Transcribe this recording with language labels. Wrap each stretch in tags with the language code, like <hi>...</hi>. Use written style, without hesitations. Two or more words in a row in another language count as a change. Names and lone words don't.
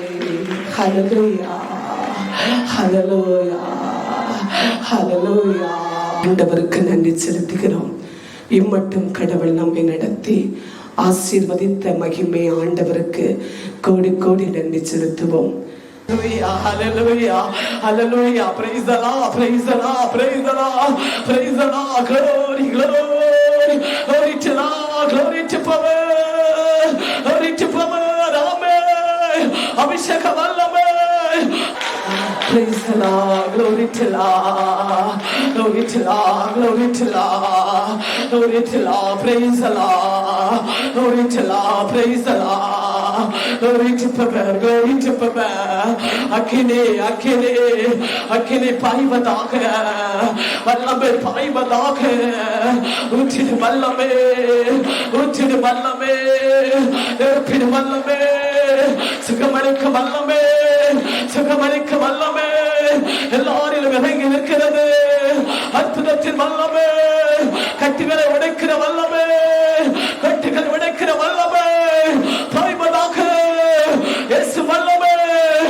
<ta>ஹல்லேலூயா. ஹல்லேலூயா. ஹல்லேலூயா. ஆண்டவருக்கு நன்றி செலுத்துகிறோம். இம்மட்டும் கடவுள் நம்மை நடத்தி ஆசீர்வதித்த மகிமை ஆண்டவருக்கு கோடி கோடி நன்றி செலுத்துவோம்.</ta> <en>Hallelujah, hallelujah, praise the Lord, praise the Lord, praise the Lord, praise the Lord, glory, glory, glory to Lord, glory to power, glory to power, amen,</en> <ta>அபிஷேக வல்லமே.</ta> <en>Praise the Lord, glory to Lord, glory to Lord, glory to Lord, glory to Lord, praise the Lord, glory to Lord, praise the Lord, glory to Papa, glory to Papa. Akine, akine, akine paivadaag, vallame paivadaag, uchid vallame, uchid vallame, erpid vallame,</en> <ta>சுகமளிக்க வல்லமே, சுகமளிக்க வல்லமே, எல்லாரிலும் இறங்கி நிற்கிறது. அற்புதத்தின் வல்லமே, கட்டுகளை உடைக்கிற வல்லமே, கட்டுகளை உடைக்கிற வல்லமே, பாய்வதாக இயேசு வல்லமே.</ta>